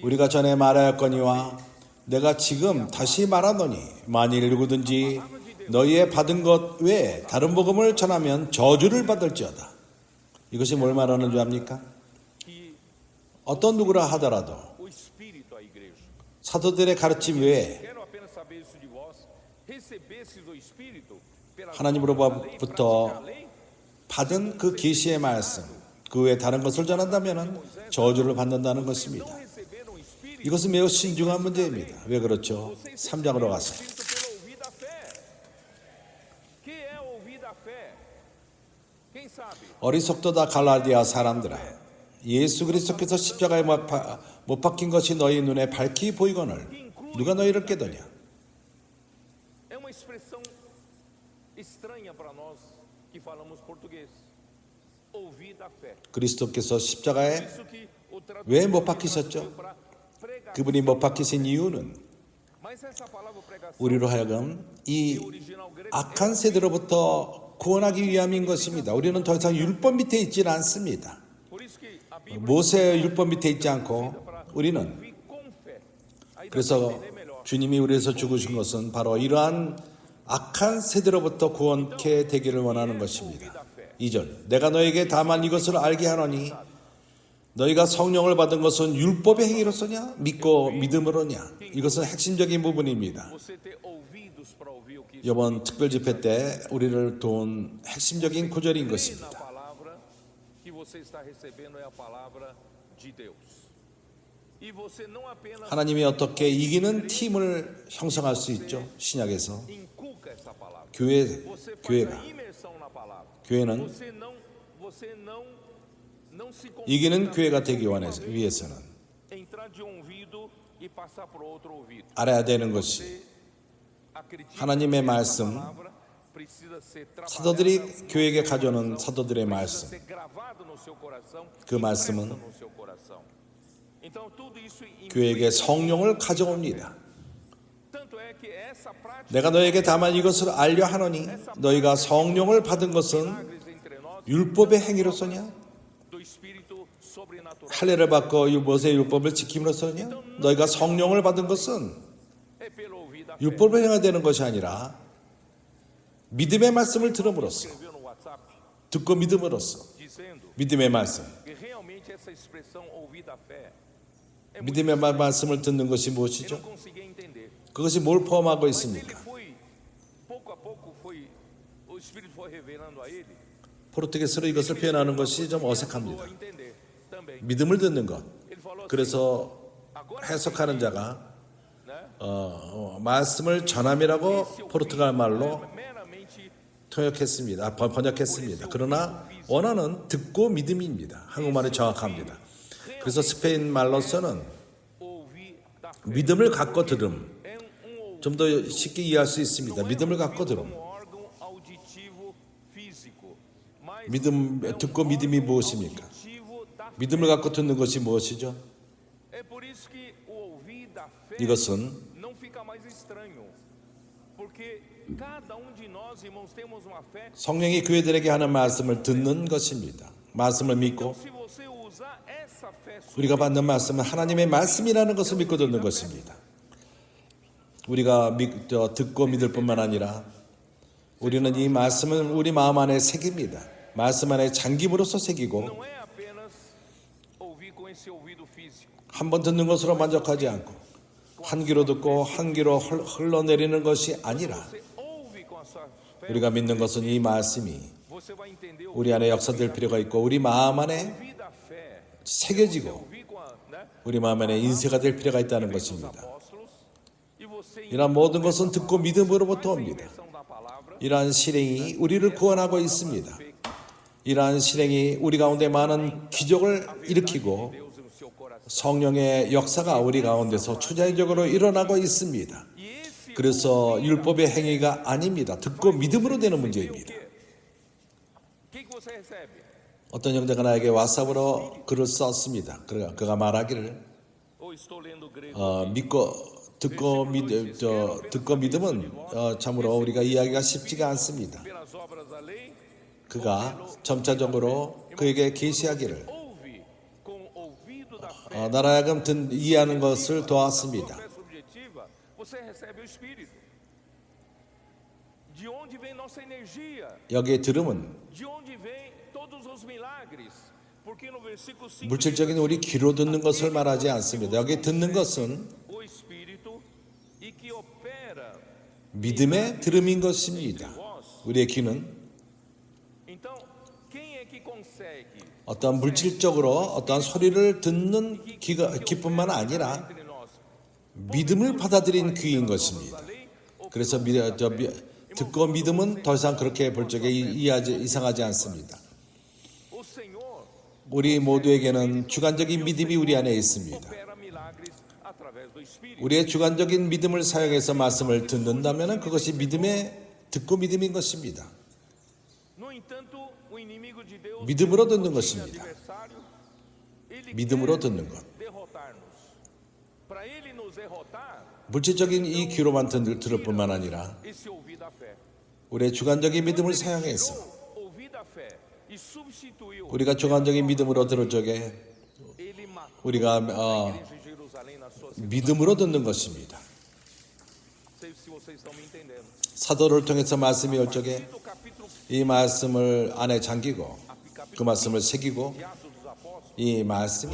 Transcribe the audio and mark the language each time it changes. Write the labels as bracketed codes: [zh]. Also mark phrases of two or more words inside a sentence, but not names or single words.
[ko] 우리가 전에 말하였거니와 내가 지금 다시 말하노니 만일 누구든지 너희의 받은 것 외에 다른 복음을 전하면 저주를 받을지어다. 이것이 뭘 말하는 줄 압니까? [pt] que [ko] 어떤 누구라 하더라도 [pt] o Espírito à igreja. [ko] 사도들의 가르침 외에 [pt] Quero apenas saber isso de vós. Recebestes o Espírito pela [ko] 하나님으로부터 받은 그 계시의 말씀 그 외에 다른 것을 전한다면 저주를 받는다는 것입니다. [pt] receberam o Espírito [ko] 이것은 매우 신중한 문제입니다. 왜 그렇죠? 3장으로 가서 [pt] pelo ouvir da fé. Que é ouvir da fé? Quem sabe? [ko] 어리석도다 갈라디아 사람들아 예수 그리스도께서 십자가에 못 박힌 것이 너희 눈에 밝히 보이거늘 누가 너희를 깨더냐. [pt] É uma expressão estranha para nós que falamos português. Ouvir da fé. [ko] 그리스도께서 십자가에 [pt] Isso que o [ko] 왜 [pt] tradutor [ko] 못 박히셨죠? [pt] para pregar. [ko] 그분이 못 박히신 이유는 [pt] Mas essa palavra pregação [ko] 우리로 하여금 이 [pt] original grego [ko] 악한 세대로부터 구원하기 위함인 것입니다. 우리는 더 이상 율법 밑에 있지는 않습니다. [pt] por isso que a Bíblia [ko] 모세의 율법 밑에 있지 않고 우리는 [pt] ouvir com fé. Aí dá para [ko] 그래서 [pt] entender melhor. [ko] 주님이 우리에서 죽으신 것은 바로 이러한 악한 세대로부터 구원케 되기를 원하는 것입니다. 2절 내가 너에게 다만 이것을 알게 하노니 너희가 성령을 받은 것은 율법의 행위로서냐 믿고 믿음으로냐. 이것은 핵심적인 부분입니다. [pt] Você ter ouvidos para ouvir o que [ko] 이번 특별 집회 때 우리를 도운 핵심적인 구절인 [pt] na [ko] 것입니다. [pt] palavra que você está recebendo é a palavra de Deus. E você não apenas [ko] 하나님이 어떻게 이기는 팀을 형성할 수 있죠? 신약에서 [pt] inculca essa palavra. [ko] 교회가 [pt] Você faz a imersão na palavra. [ko] 교회는 [pt] Você não se [ko] 이기는 [pt] contenta [ko] 교회가 되기 위해서는 [pt] entrar de um ouvido e passar para outro ouvido. [ko] 알아야 되는 것이 [pt] Acredite [ko] 하나님의 [pt] que essa [ko] 말씀, [pt] palavra precisa ser trabalhada, [ko] 사도들이 교회에게 가져오는 사도들의 [pt] precisa [ko] 말씀, [pt] ser gravado no seu coração, [ko] 그 [pt] impresso [ko] 말씀은 [pt] no seu coração. Então tudo isso [ko] 교회에게 성령을 가져옵니다. [pt] tanto é que essa prática [ko] 내가 너에게 다만 이것을 알려 하노니 너희가 성령을 받은 것은 [pt] milagres entre nós [ko] 율법의 행위로서냐? [pt] do espírito sobrenatural. [ko] 할례를 받고 모세의 율법을 지킴으로써냐? 너희가 성령을 받은 것은 [pt] É pelo ouvir da fé. [ko] 율법을 행해야 되는 것이 아니라 믿음의 말씀을 들음으로써, [pt] Escreveu no WhatsApp [ko] 듣고 믿음으로써, [pt] dizendo [ko] 믿음의 말씀, [pt] que realmente essa expressão ouvir da fé é muito [ko] 믿음의 말씀을 듣는 것이 [pt] eu [ko] 무엇이죠? [pt] não conseguia entender. [ko] 그것이 뭘 포함하고 [pt] Mas ele [ko] 있습니까? [pt] foi pouco a pouco o espírito foi revelando a ele. [ko] 포르투게스로 이것을 표현하는 것이 좀 [pt] Ajudou [ko] 어색합니다. [pt] a entender também. [ko] 믿음을 듣는 것. [pt] Ele falou assim, [ko] 그래서 [pt] agora [ko] 해석하는 자가 [pt] né? [ko] 말씀을 전함이라고 포르투갈 말로 [pt] meramente [ko] 통역했습니다. 번역했습니다. 그러나 원어는 듣고 믿음입니다. 한국말이 정확합니다. 그래서 스페인 말로서는 [pt] ouvir da fé. [ko] 믿음을 갖고 들음. [pt] É ouvir [ko] 좀 더 쉽게 이해할 수 있습니다. 믿음을 갖고 들음. [pt] como órgão auditivo físico. Mas [ko] 믿음, 듣고 믿음이 무엇입니까? [pt] auditivo da fé. [ko] 믿음을 갖고 듣는 것이 무엇이죠? [pt] É por isso que o ouvir da fé [ko] 이것은 [pt] não fica mais estranho. Porque cada de nós, irmãos, temos uma fé. [ko] 성령이 교회들에게 하는 말씀을 듣는 것입니다. 말씀을 믿고 [pt] Se você usar essa fé [ko] 우리가 받는 말씀은 하나님의 말씀이라는 것을 믿고 듣는 것입니다. 우리가 듣고 믿을 뿐만 아니라 우리는 이 말씀은 우리 마음 안에 새깁니다. 말씀 안에 잠김으로써 새기고 [pt] não é apenas ouvir com esse ouvido físico. [ko] 한 번 듣는 것으로 만족하지 않고 한 귀로 듣고 한 귀로 흘러내리는 것이 아니라 [pt] Você ouve com a sua fé, [ko] 우리가 믿는 것은 이 말씀이 [pt] você vai entender o [ko] 우리 안에 역사될 필요가 있고 우리 마음 안에 [pt] ouvir da fé. [ko] 새겨지고 [pt] Ouvir com a, né? [ko] 우리 마음 안에 인쇄가 될 필요가 있다는 것입니다. [pt] Apóstolos, e você [ko] 이러한 모든 것은 듣고 믿음으로부터 [pt] faz a [ko] 옵니다. [pt] inversão da palavra. [ko] 이러한 실행이 우리를 구원하고 있습니다. 이러한 실행이 우리 가운데 많은 기적을 일으키고 [pt] Deus no seu coração. [ko] 성령의 역사가 우리 가운데서 초자연적으로 일어나고 있습니다. [pt] E esse [ko] 그래서 율법의 행위가 아닙니다. 듣고 믿음으로 되는 문제입니다. [pt] o que você recebe? [ko] 어떤 형제가 나에게 왓삽으로 글을 썼습니다. 그가 말하기를 [pt] Ou estou lendo grego? [ko] 듣고 믿음은 참으로 우리가 이해하기가 쉽지가 않습니다. [pt] Pelas obras da lei, [ko] 그가 점차적으로 그에게 계시하기를 [pt] ouve com o ouvido da fé. [ko] 나로 하여금 이해하는 것을 도왔습니다. [pt] Fé subjetiva, você recebe o Espírito. De onde vem nossa energia? [ko] 여기에 들음은 [pt] De onde vem todos os milagres? Porque no versículo 5 [ko] 물질적인 우리 귀로 듣는 것을 말하지 않습니다. 여기 듣는 것은 [pt] o Espírito e que opera [ko] 믿음의 들음인 것입니다. 우리의 귀는 [pt] Então, quem é que consegue [ko] 어떤 물질적으로 어떤 소리를 듣는 귀뿐만 아니라 [pt] entre nós [ko] 믿음을 받아들인 귀인 것입니다. 그래서 듣고 믿음은 더 이상 그렇게 볼 적에 이상하지 않습니다. [pt] o Senhor [ko] 우리 모두에게는 주관적인 믿음이 우리 안에 있습니다. [pt] opera milagres através do Espírito? [ko] 우리의 주관적인 믿음을 사용해서 말씀을 듣는다면 그것이 듣고 믿음인 것입니다. [pt] No entanto, o inimigo de Deus, [ko] 믿음으로 [pt] o [ko] 듣는 [pt] nosso [ko] 것입니다. [pt] adversário, ele [ko] 믿음으로 [pt] quer [ko] 듣는 것. [pt] derrotar-nos. Para ele nos derrotar, [ko] 물질적인 이 귀로만 들을 뿐만 아니라 [pt] esse ouvir da fé. [ko] 우리의 주관적인 믿음을 사용해서 [pt] Ouvir da fé e substituiu, [ko] 우리가 주관적인 믿음으로 들을 적에 [pt] ele matou [ko] 우리가 [pt] a igreja de Jerusalém na sua cidade. [ko] 믿음으로 듣는 것입니다. [pt] Não sei se vocês estão me entendendo. [ko] 사도를 통해서 말씀이 올 적에 [pt] No capítulo [ko] 이 말씀을 안에 잠기고 그 말씀을 새기고 [pt] de Atos dos Apóstolos, [ko] 이 말씀이